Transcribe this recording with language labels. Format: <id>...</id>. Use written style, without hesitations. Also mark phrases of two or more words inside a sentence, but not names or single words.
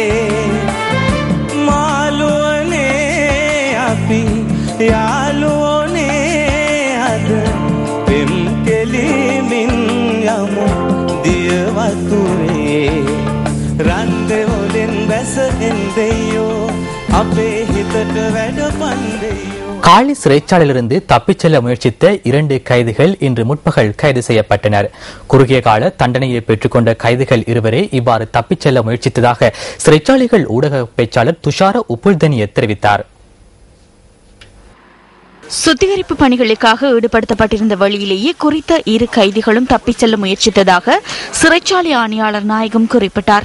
<si>මාළුවනේ අපි යාළුවනේ අද පෙම් කෙලිමින් යමු දිය වතුරේ රන්දෙවලෙන් වැසෙන් දෙයෝ අපේ හිතට වැඩ පන්දෙයෝ</si> <ta>காலி சிறைச்சாலையிலிருந்து தப்பிச் செல்ல முயற்சித்த 2 கைதிகள் இன்று முற்பகல் கைது செய்யப்பட்டனர். குறுகிய கால தண்டனையை பெற்றுக்கொண்ட கைதிகள் இருவரே இவ்வாறு தப்பிச் செல்ல முயற்சித்ததாக சிறைச்சாலைகள் ஊடக பேச்சாளர் துஷார உப்புல்தனிய தெரிவித்தார். சுத்திகரிப்பு பணிகளுக்காக ஈடுபடுத்தப்பட்டிருந்த வழியிலேயே குறித்த 2 கைதிகளும் தப்பிச் செல்ல முயற்சித்ததாக சிறைச்சாலை ஆணையாளர் நாயகம் குறிப்பிட்டார்.</ta>